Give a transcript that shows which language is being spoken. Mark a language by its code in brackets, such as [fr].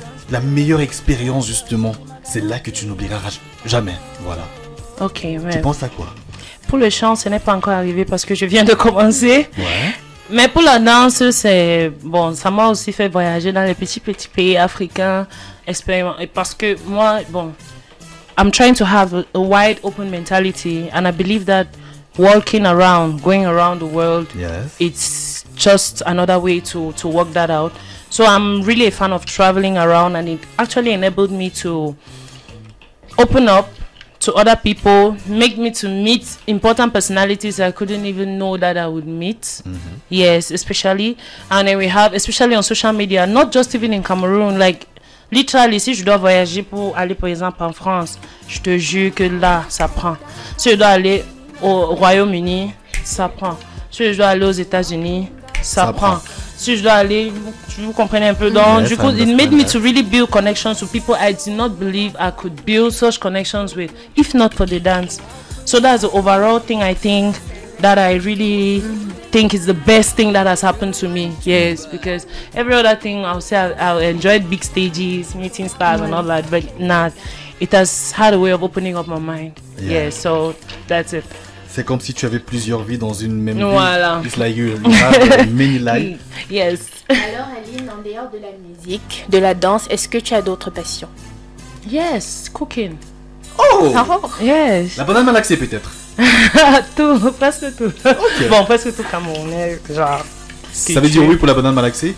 [fr] La meilleure expérience justement, c'est là que tu n'oublieras jamais. Voilà. Ok, ouais. Tu penses à quoi? Pour le chant, ce n'est pas encore arrivé parce que je viens de commencer. Ouais. Mais pour la danse, c'est bon, ça m'a aussi fait voyager dans les petits pays africains, expérimenter. [en] Parce que moi, bon, I'm trying to have a wide open mentality, and I believe that walking around, going around the world, it's just another way to work that out. So I'm really a fan of traveling around, and it actually enabled me to open up to other people, make me to meet important personalities I couldn't even know that I would meet. Yes, especially. And then we have, especially on social media, not just even in Cameroon, like literally, si je dois voyager pour aller par exemple en France, je te jure que là, ça prend. [fr] Si je dois aller au Royaume-Uni, ça prend. Si je dois aller aux États-Unis, ça prend. Si je dois aller, vous comprenez un peu. [en] Donc, du coup, it made me to really build connections with people I did not believe I could build such connections with, if not for the dance. So that's the overall thing I think that I really think is the best thing that has happened to me. Yes, because every other thing I'll say I enjoyed big stages, meeting stars and all that, but not. It has had a way of opening up my mind. Yes, so that's it. [fr] C'est comme si tu avais plusieurs vies dans une même vie. Voilà. [en] It's like you have many lives. Yes. [fr] Alors Aline, en dehors de la musique, de la danse, est-ce que tu as d'autres passions? [en] Yes, cooking. Oh! Yes. [fr] La banane malaxée peut-être. Tout, presque tout. Okay. Bon, presque tout camerounais, genre. Ça veut dire oui pour la banane malaxée?